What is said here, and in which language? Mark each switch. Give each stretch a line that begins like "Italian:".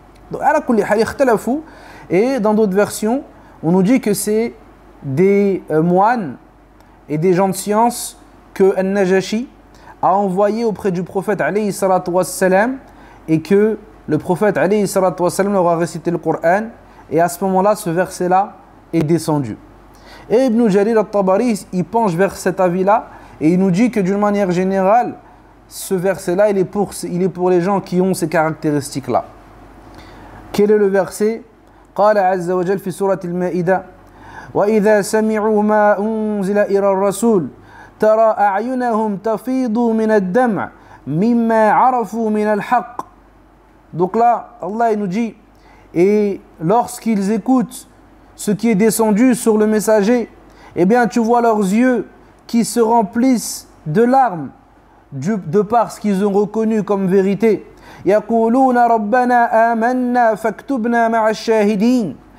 French: Donc
Arabic: ala kulli hal ikhtalafu.
French: Et dans d'autres versions on nous dit que c'est des moines et des gens de science que An-Najashi a envoyé auprès du prophète alayhi salatu wassalam, et que le prophète alayhi salatu wassalam leur a récité le Coran, et à ce moment-là ce verset là est descendu. Et Ibn Jarir al-Tabari il penche vers cet avis là et il nous dit que d'une manière générale ce verset là il est pour les gens qui ont ces caractéristiques là. Quel est le verset?
Arabic: قال عز وجل في سورة المائدة وإذا سمعوا ما أنزل إلى الرسول ترى أعينهم تفيض من الدمع مما عرفوا من الحق.
French: Donc là Allah il nous dit, et lorsqu'ils écoutent ce qui est descendu sur le messager, eh bien tu vois leurs yeux qui se remplissent de larmes de par ce qu'ils ont reconnu comme vérité.
Arabic: يَقُولُونَ رَبَّنَا آمَنَّا فَاكْتُبْنَا مَعَ الشَّاهِدِينَ.